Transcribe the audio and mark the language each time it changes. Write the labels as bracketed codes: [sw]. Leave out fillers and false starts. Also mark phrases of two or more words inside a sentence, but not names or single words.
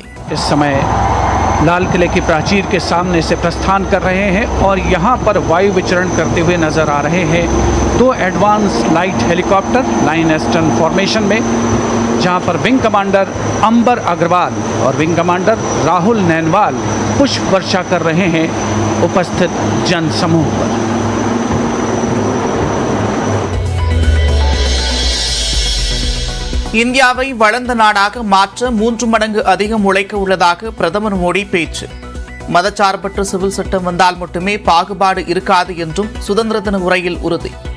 [hi] इस समय लाल किले की प्राचीर के सामने से प्रस्थान कर रहे हैं और यहाँ पर वायु विचरण करते हुए नजर आ रहे हैं 2 [en] advance light helicopter line astern formation [hi] में, जहाँ पर [en] wing commander [hi] अंबर अग्रवाल और [en] wing commander [hi] राहुल नैनवाल पुष्प वर्षा कर रहे हैं उपस्थित जन समूह पर। [ta] இந்தியாவை வளர்ந்த நாடாக மாற்ற 3 மடங்கு அதிகம் உழைக்க உள்ளதாக பிரதமர் மோடி பேச்சு. மதச்சார்பற்ற சிவில் சட்டம் வந்தால் மட்டுமே பாகுபாடு இருக்காது என்றும் சுதந்திர தின உரையில் உறுதி.